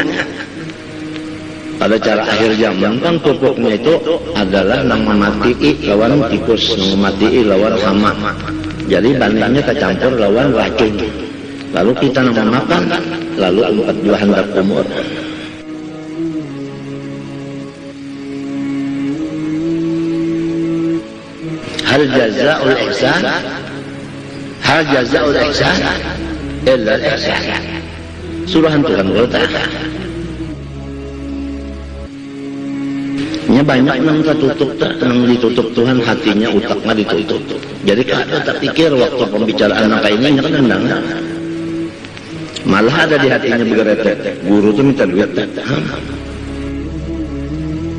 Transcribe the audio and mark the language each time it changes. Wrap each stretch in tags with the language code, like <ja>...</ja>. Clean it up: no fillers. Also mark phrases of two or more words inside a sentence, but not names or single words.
<bjn>Pada cara akhir zaman kan pupuknya itu adalah nang memati lawan tikus, nang memati lawan hama. Jadi bandingnya kecampur lawan racun. Lalu kita nang makan, lalu 4 handap umur.</bjn> <ar>Hal jazaa'ul ihsan? Hal jazaa'ul ihsan? Illa al-ihsan.</ar> <bjn>Suruhan Tuhan berkata. Nya banyak yang tertutup, yang ditutup Tuhan hatinya, utaknya ditutup. Jadi kalau tak pikir waktu pembicaraan apa ini kan endang. Malah ada di hatinya begeretek. Guru tuh minta duit.</bjn>